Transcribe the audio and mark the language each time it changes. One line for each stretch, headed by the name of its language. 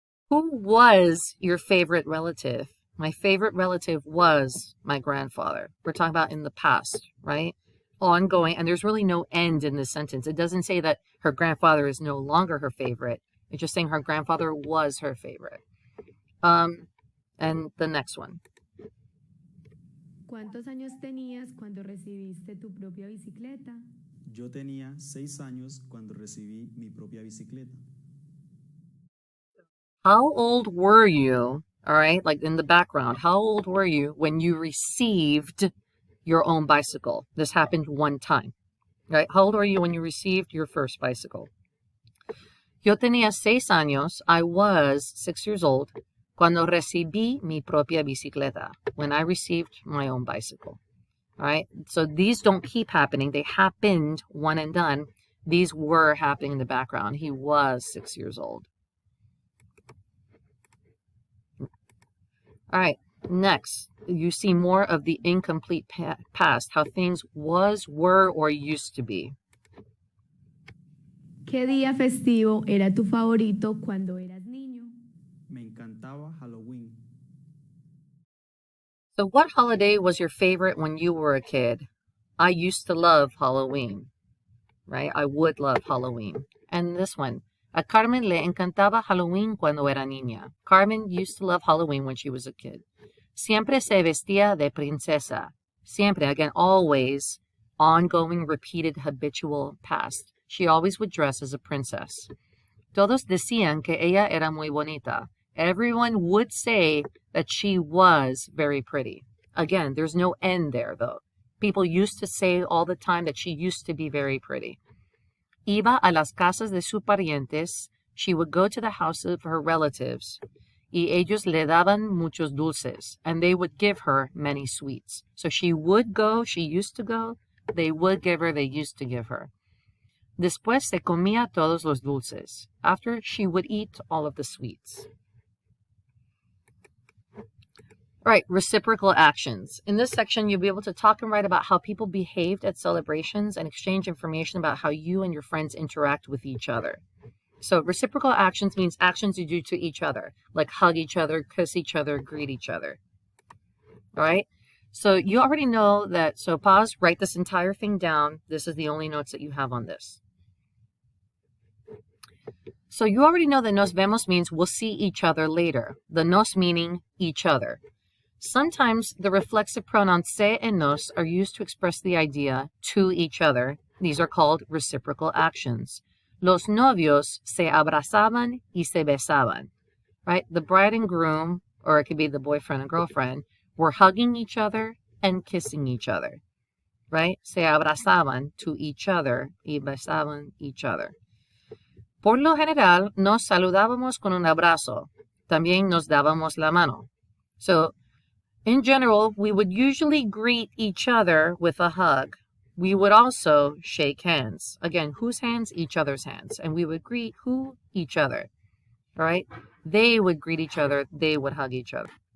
English: Who was your favorite relative? My favorite relative was my grandfather. We're talking about in the past, right? Ongoing, and there's really no end in this sentence. It doesn't say that her grandfather is no longer her favorite. It's just saying her grandfather was her favorite. And the next one.
Spanish: ¿Cuántos años tenías cuando recibiste tu propia bicicleta? Yo tenía 6 años cuando recibí mi propia bicicleta.
English: How old were you, all right, like in the background, how old were you when you received your own bicycle? This happened one time, right? How old were you when you received your first bicycle?
Spanish: Yo tenía 6 años,
English: I was 6 years old,
Spanish: cuando recibí mi propia bicicleta,
English: when I received my own bicycle, all right? So these don't keep happening. They happened one and done. These were happening in the background. He was 6 years old. All right, next, you see more of the incomplete past, how things was, were, or used to be.
Spanish: ¿Qué día festivo era tu favorito cuando eras niño? Me encantaba Halloween.
English: So what holiday was your favorite when you were a kid? I used to love Halloween, right? I would love Halloween. And this one.
Spanish: A Carmen le encantaba Halloween cuando era niña.
English: Carmen used to love Halloween when she was a kid.
Spanish: Siempre se vestía de princesa.
English: Siempre, again, always, ongoing, repeated, habitual past. She always would dress as a princess.
Spanish: Todos decían que ella era muy bonita.
English: Everyone would say that she was very pretty. Again, there's no end there, though. People used to say all the time that she used to be very pretty.
Spanish: Iba a las casas de sus parientes.
English: She would go to the house of her relatives.
Spanish: Y ellos le daban muchos dulces.
English: And they would give her many sweets. So she would go, she used to go. They would give her, they used to give her.
Spanish: Después se comía todos los dulces.
English: After, she would eat all of the sweets. All right, reciprocal actions. In this section, you'll be able to talk and write about how people behaved at celebrations and exchange information about how you and your friends interact with each other. So reciprocal actions means actions you do to each other, like hug each other, kiss each other, greet each other. All right? So you already know that, so pause, write this entire thing down. This is the only notes that you have on this. So you already know that
Spanish: nos vemos
English: means we'll see each other later. The nos meaning each other. Sometimes the reflexive pronouns se and nos are used to express the idea to each other. These are called reciprocal actions.
Spanish: Los novios se abrazaban y se besaban,
English: right? The bride and groom, or it could be the boyfriend and girlfriend, were hugging each other and kissing each other, right?
Spanish: Se abrazaban
English: to each other
Spanish: y besaban
English: each other.
Spanish: Por lo general, nos saludábamos con un abrazo. También nos dábamos la mano.
English: So, in general, we would usually greet each other with a hug. We would also shake hands. Again, whose hands? Each other's hands. And we would greet who? Each other. All right? They would greet each other. They would hug each other.